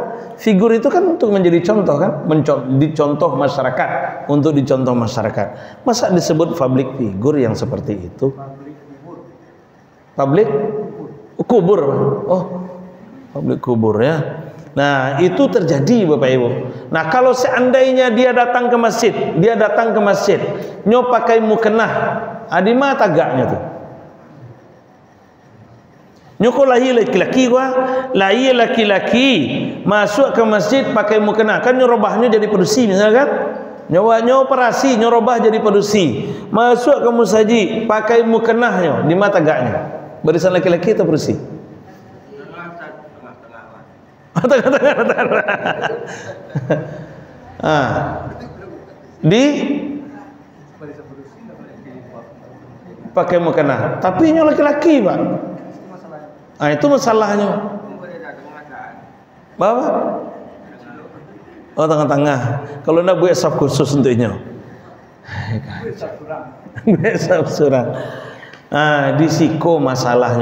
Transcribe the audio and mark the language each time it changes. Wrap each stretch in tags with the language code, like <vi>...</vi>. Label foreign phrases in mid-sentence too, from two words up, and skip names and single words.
<id>Figur itu kan untuk menjadi contoh kan, dicontoh masyarakat, untuk dicontoh masyarakat. Masa disebut</id> <en>public figure</en> <id>yang seperti itu? Public kubur. Oh, public kubur ya. Nah, itu terjadi Bapak Ibu. Nah, kalau seandainya dia datang ke masjid, nyo pakai mukenah, di mana tagaknya tuh?</id> <min>Nyo ko lahir laki-laki laki-laki masuk ke masjid pakai mukenah, kan nyo robahnya jadi padusi misalnya kan? Nyo operasi, nyo robah jadi padusi. Masuk ke musajid pakai mukenahnya, di mana tagaknya? Barisan laki-laki atau padusi? Di pakai mukena, tapi nyo laki-laki Pak.</min> <id>Itu masalahnya. Bapak? Oh, tengah-tengah. Kalau nak buat saf khusus untuknya.</id> <min>Buat surang. Di siko masalahnya.</min>